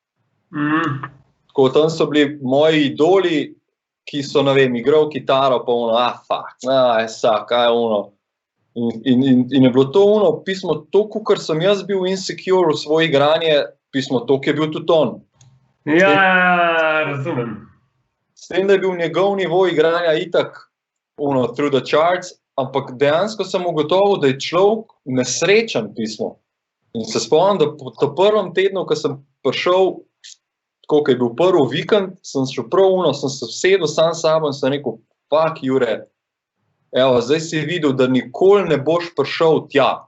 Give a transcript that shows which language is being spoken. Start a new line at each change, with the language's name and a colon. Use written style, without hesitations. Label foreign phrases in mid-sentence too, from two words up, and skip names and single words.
Slovenian: Tako, tam so bili moji idoli, ki so, ne vem, igral kitaro, pa kaj je ono. In je bilo to ono, pismo, to, kar sem jaz bil insecure v svoje igranje, pismo, to, ki je bil tudi on. Ja, razumem. S tem, da je bil njegov nivo igranja itak ono,
English: through the charts,
Slovenian: ampak dejansko sem ugotovil, da je človek nesrečen pismo. In se spomnim, da po prvem tednu, ko sem prišel, ko je bil prvi vikend, sem šel sem se vsedel sam s sabo in sem rekel, fuck, Jure, evo, zdaj si videl, da nikoli ne boš prišel tja.